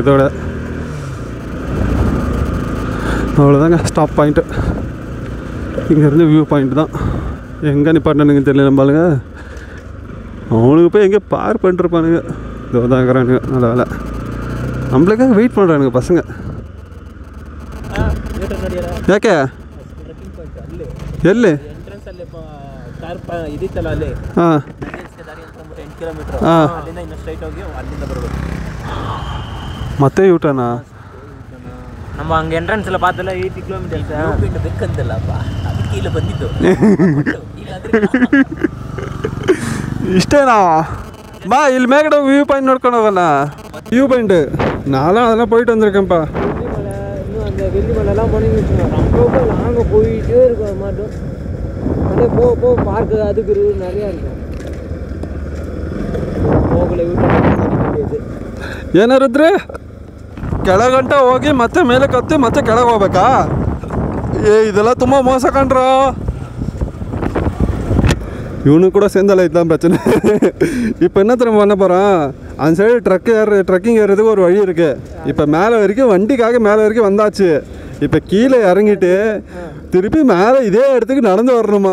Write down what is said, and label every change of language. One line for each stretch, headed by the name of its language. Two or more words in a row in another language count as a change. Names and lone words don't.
Tamil: இதோட அவ்வளோதாங்க
English: stop point.
Tamil: இங்கேருந்து
English: view point
Tamil: தான். எங்கே நிப்பாட்டினுங்க தெரியல. நம்பாளுங்க அவனுக்கு போய் எங்கே பார்க் பண்ணிருப்பானுங்க. இதோ தான் இருக்கிறானுங்க. நல்ல வேலை நம்மளுக்காக வெயிட் பண்ணுறானுங்க பசங்க.
Kannada: ಯಾಕೆ ಎಲ್ಲಿ? ಹಾಂ ಮತ್ತೆ ಯೂಟರ್ನಾ?
Tamil: நம்ம அங்கே என்ட்ரன்ஸில் பார்த்தல 80 கிலோமீட்டர்ஸ்
Kannada: ಬೇಕಂತಲ್ಲಪ್ಪ, ಅದಕ್ಕೆ ಇಲ್ಲಿ ಬಂದಿದ್ದು. ಇಷ್ಟೇನಾ? ಬಾ ಇಲ್ಲಿ ಮೇಲ್ಗಡೆ
English: view point
Kannada: ನೋಡ್ಕೊಂಡು ಹೋಗೋಣ.
English: view point
Tamil: நானும் அதெல்லாம் போயிட்டு வந்திருக்கேன்ப்பா. இன்னும் அந்த வெள்ளிமலைலாம் போனீங்கன்னு வச்சுக்கோங்க, ரொம்ப நாங்கள் போயிட்டே இருக்கோம். அது மாட்டோம் அப்படியே போ பார்க்கு அதுக்கு நிறையா இருக்கும்.
Kannada: ಹೋಗಲೇ ಏನಾರಿದ್ರೆ ಕೆಳಗಂಟ ಹೋಗಿ ಮತ್ತೆ ಮೇಲೆ ಕತ್ತಿ ಮತ್ತೆ ಕೆಳಗೆ ಹೋಗ್ಬೇಕಾ? ಇದೆಲ್ಲ ತುಂಬ ಮೋಸ ಕಂಡ್ರ.
Tamil: இவனுக்கு கூட சேர்ந்தால இதுதான் பிரச்சனை. இப்போ என்ன திரும்ப பண்ண போகிறான், அந்த சைடு ட்ரக்கிங் ஏறுறதுக்கு ஒரு வழி இருக்குது. இப்போ மேலே வரைக்கும் வண்டிக்காக மேலே வரைக்கும் வந்தாச்சு. இப்போ கீழே இறங்கிட்டு திருப்பி மேலே இதே இடத்துக்கு நடந்து வரணுமா?